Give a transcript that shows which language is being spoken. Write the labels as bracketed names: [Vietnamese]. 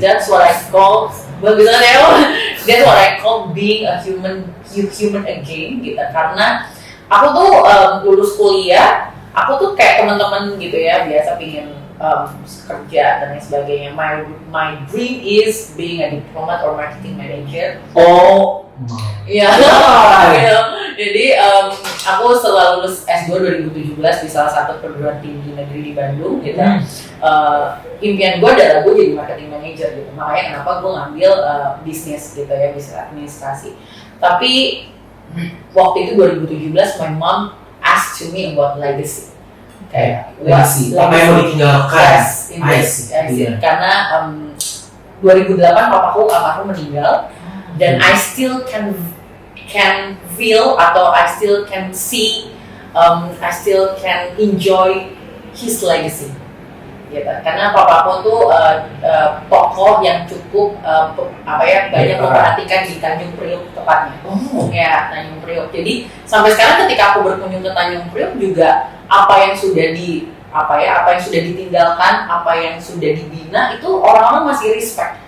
[English] that's what I call that's what I call being a human again gitu. [Indonesian] Karena aku tuh lulus kuliah, aku tuh kayak teman-teman gitu ya biasa pingin kerja dan lain sebagainya. [English] My dream is being a diplomat or marketing manager. Oh, [Indonesian] Iya, gitu. Jadi aku setelah lulus S2 2017 di salah satu perguruan tinggi negeri di Bandung gitu. Impian gue adalah gue jadi marketing manager gitu. Makanya kenapa gue ngambil bisnis gitu ya, bisnis administrasi. Tapi waktu itu [English] 2017 my mom asked to me about legacy. [Indonesian] Kayak [English] legacy. [Indonesian] Apa yang mau ditinggalkan? [English] Yes, [Indonesian] karena 2008 papaku almarhum meninggal dan [English] I still can feel [Indonesian] atau [English] I still can see, I still can enjoy his legacy. [Indonesian] Gitu. Karena papaku tuh tokoh yang cukup banyak memperhatikan di Tanjung Priok tepatnya. Ya, Tanjung Priok. Jadi sampai sekarang ketika aku berkunjung ke Tanjung Priok juga apa yang sudah ditinggalkan, apa yang sudah dibina itu orang-orang masih respect.